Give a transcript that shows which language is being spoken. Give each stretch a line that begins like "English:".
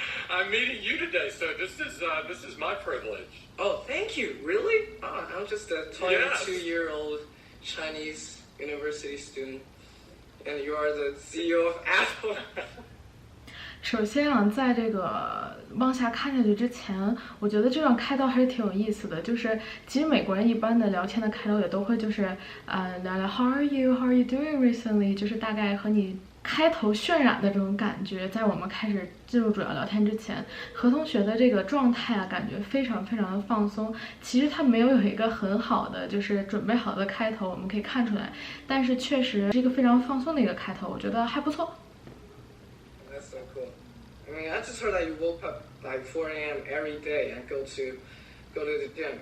English: I'm meeting you today, so this is my privilege. Oh, thank you. Really? I'm just a 22-year-old Chinese university student, and you are the CEO of Apple.
Chinese: 首先啊，在这个往下看下去之前，我觉得这段开头还是挺有意思的。就是其实美国人一般的聊天的开头也都会就是聊聊
English: How are you? How are you doing recently?
Chinese: 就是大概和你开头渲染的这种感觉。在我们开始进入主要聊天之前，何同学的这个状态啊，感觉非常的放松。其实他没有一个很好的就是准备好的开头，我们可以看出来，但是确实是一个非常放松的一个开头，我觉得还不错。
English: That's so cool. I mean, I just heard that you woke up like 4 a.m. every day and go to the gym.